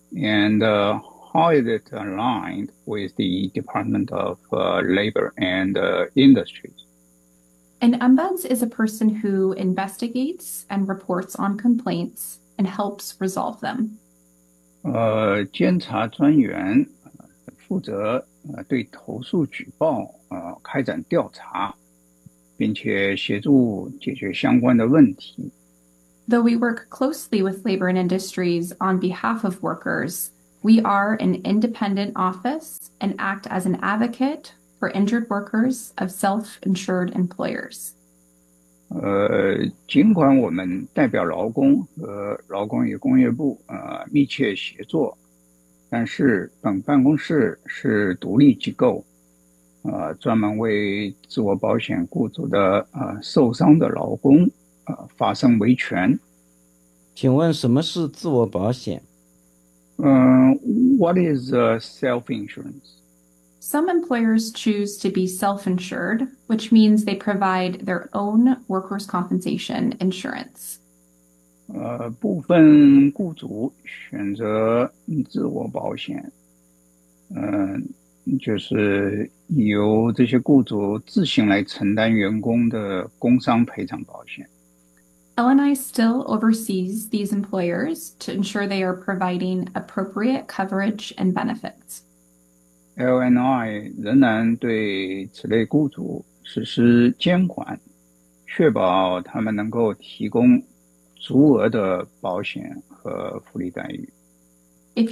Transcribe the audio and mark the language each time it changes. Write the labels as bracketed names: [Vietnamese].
[English] And, how is it aligned with the Department of Labor and Industries? An ombuds is a person who investigates and reports on complaints and helps resolve them. [Chinese] 监察专员负责对投诉举报开展调查，并且协助解决相关的问题。 [English] Though we work closely with labor and industries on behalf of workers, we are an independent office and act as an advocate for injured workers of self-insured employers. [Chinese] 尽管我们代表劳工和劳工与工业部密切协作，但是本办公室是独立机构，专门为自我保险雇主的受伤的劳工发生维权。请问什么是自我保险？ [English] What is self-insurance? Some employers choose to be self-insured, which means they provide their own workers' compensation insurance. [Chinese] 部分雇主选择自我保险，就是由这些雇主自行来承担员工的工伤赔偿保险。 [English] LNI still oversees these employers to ensure they are providing appropriate coverage and benefits. [Chinese] LNI 仍然对此类雇主实施监管，确保他们能够提供足额的保险和福利待遇。If